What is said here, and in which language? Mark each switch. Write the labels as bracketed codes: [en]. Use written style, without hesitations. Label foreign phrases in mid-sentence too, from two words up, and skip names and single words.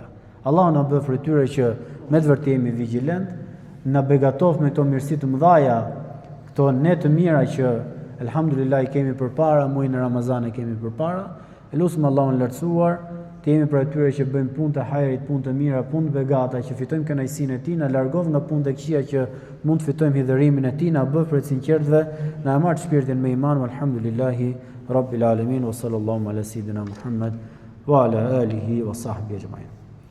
[sq] Allahu na bëf prej tyre që me të vërtetë jemi vigjilent, na begatof me këto mirësi të mëdha, këto ne të mira që elhamdulillah i kemi përpara, muajin e Ramazanit kemi përpara. Elusim Allahun lartësuar, të jemi prej tyre që bëjmë punë të hajrit, punë të mira, punë të begata, që fitojmë kënaqësinë e Tij, na largov nga punë të këqija që mund të fitojmë hidhërimin e Tij, na bëf prej sinqertëve, na marr shpirtin me iman, [ar] الحمد لله رب العالمين وصلى الله على سيدنا محمد وعلى آله وصحبه أجمعين.